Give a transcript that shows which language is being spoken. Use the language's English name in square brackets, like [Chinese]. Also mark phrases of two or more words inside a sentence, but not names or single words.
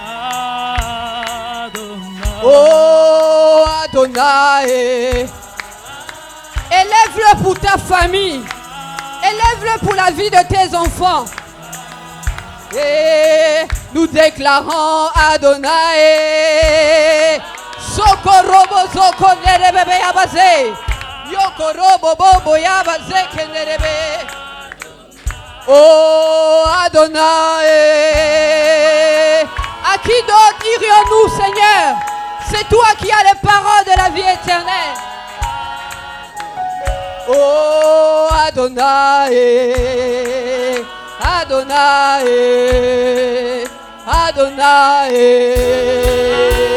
[French] Oh Adonai, élève-le pour ta famille, élève-le pour la vie de tes enfants. Et nous déclarons Adonai, Sokorobo Zokonere bebe yabaze, Yokorobo bobo yabaze kenerebe. Oh Adonai, à qui d'autre irions-nous, Seigneur? C'est toi qui as les paroles de la vie éternelle. Oh Adonai, Adonai, Adonai.